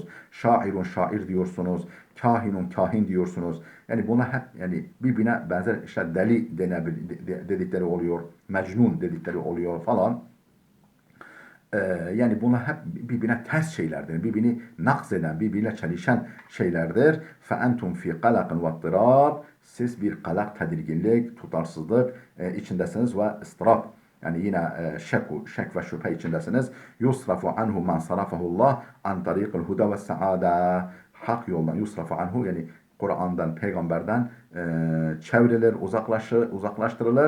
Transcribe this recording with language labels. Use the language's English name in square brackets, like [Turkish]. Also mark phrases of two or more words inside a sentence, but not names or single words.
[Turkish] Şairun, şair diyorsunuz. Kahinun, kahin diyorsunuz. Yani buna hep, yani birbirine benzer, işte deli dedikleri oluyor. Mecnun dedikleri oluyor falan. Yani bunlar hep birbirine ters şeylerdir. Birbirini nakz eden, birbiriyle çelişen şeylerdir. [Arabic] فَاَنْتُمْ فِي قَلَقٍ وَاضْطِرَابٍ [Turkish] Siz bir kalak, tedirginlik, tutarsızlık içindesiniz ve ıstırap. Yani yine şek ve şüphe içindesiniz. [Arabic] يصرف عنه من صرفه الله عن طريق الهدى والسعادة. [Turkish] Hak yoldan [Arabic] يصرف عنه [Turkish] yani Kur'an'dan, peygamberden çevrilir, uzaklaştırılır.